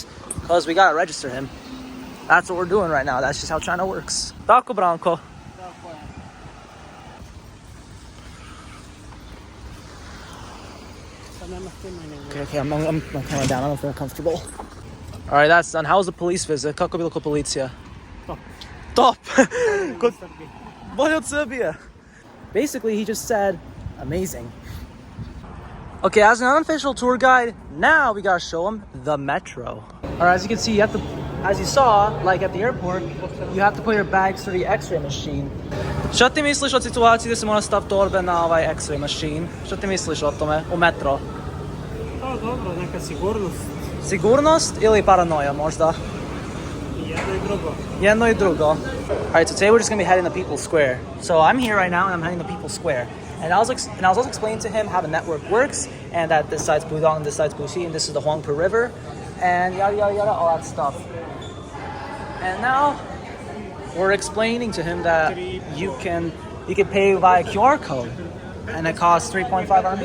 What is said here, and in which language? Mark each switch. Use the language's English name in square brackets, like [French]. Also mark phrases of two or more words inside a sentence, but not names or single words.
[English] Because we gotta register him. That's what we're doing right now. That's just how China works. Taco Branco. Okay, I'm coming down. I don't feel comfortable. Alright, that's done. How was the police visit? [Serbian] Kako bilo ko policija? Top. Good. Bolje od Serbia. [English] Basically, he just said, amazing. Okay, as an unofficial tour guide, now we gotta show him the metro. Alright, as you can see, you have to, as you saw, like at the airport, you have to put your bags through the X-ray machine. [Serbian] Šta ti misliš o situaciji da se mora staviti torbe na ovaj [English] X-ray machine? [Serbian] Šta ti misliš o tome, u metro? Pa dobro, neka sigurnost. Sigurnost ili paranoja možda? Jedno i drugo. [English] Alright, so today we're just gonna be heading to People's Square. So I'm here right now and I'm heading to People's Square. And I was also explaining to him how the network works and that this side's Pudong and this side's Puxi and this is the Huangpu River and yada yada yada, all that stuff. And now we're explaining to him that you can pay via QR code and it costs 3.5 RMB.